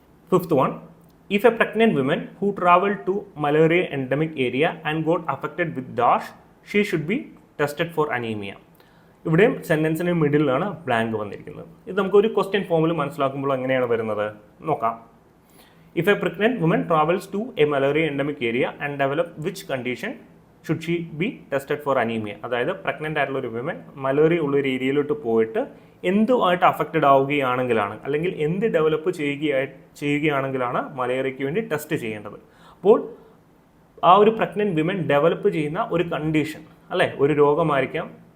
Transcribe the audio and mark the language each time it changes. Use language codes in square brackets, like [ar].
[en] Fifth one, if a pregnant woman who traveled to malaria endemic area and got affected with dash, she should be tested for anemia. [ml] ഇവിടെയും സെൻറ്റൻസിന് മിഡിലാണ് blank വന്നിരിക്കുന്നത്. ഇത് നമുക്കൊരു question ഫോമിൽ മനസ്സിലാക്കുമ്പോൾ എങ്ങനെയാണ് വരുന്നത് നോക്കാം. [en] If a pregnant woman travels to a malaria endemic area and develop which condition should she be tested for anemia? [ml] അതായത് പ്രഗ്നൻ്റ് ആയിട്ടുള്ള ഒരു വിമൻ മലേറിയ ഉള്ള ഒരു ഏരിയയിലോട്ട് പോയിട്ട് എന്തുമായിട്ട് അഫക്റ്റഡ് ആവുകയാണെങ്കിലാണ്, അല്ലെങ്കിൽ എന്ത് ഡെവലപ്പ് ചെയ്യുകയാണെങ്കിലാണ് മലേറിയയ്ക്ക് വേണ്ടി ടെസ്റ്റ് ചെയ്യേണ്ടത്. അപ്പോൾ ആ ഒരു പ്രഗ്നൻറ്റ് വിമൻ ഡെവലപ്പ് ചെയ്യുന്ന ഒരു കണ്ടീഷൻ അല്ലേ, ഒരു രോഗമായിരിക്കാം.